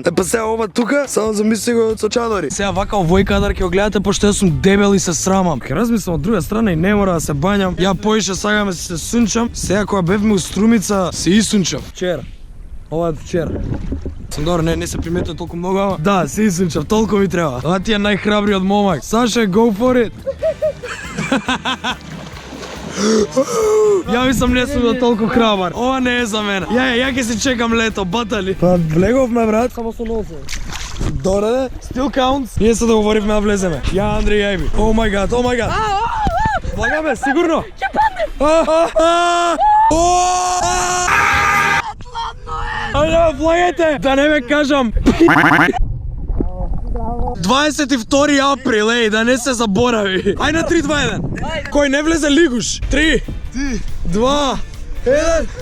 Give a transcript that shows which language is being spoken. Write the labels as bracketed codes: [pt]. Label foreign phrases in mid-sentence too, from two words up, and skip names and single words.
[mk] Па сега ова тука, само замисли го со чадори. Сега вака овој кадар ќе го гледате пошто јас сум дебел и се срамам. Ке размислам од друга страна и не мора да се бањам. Ја поише сакам да се сунчам. Сега кога бевме у Струмица, се исунчав. Вчера. Ова е вчера. Сам добро, не се приметува толку многу, ама да, се исунчав, толку ми треба. Ова ти е најхрабриот момак. Саше, [en] go for it. [mk] Ја мислам не сум да толку храбар. Ова не е за мене. Ја ќе си чекам лето, батали. Па влеговме, брат. Само со нозе. Дореде, [en] still counts. [mk] Ние се договоривме да влеземе. Ја, Андреј, ја ми. [en] Oh my god, oh my god. [mk] Влагаме, сигурно. Ќе падне! Ајде, влагете! Да не ме кажам. 22 април, еј, да не се заборави. Ај на 3, 2, 1. Кој не влезе лигуш? 3, 2, 1.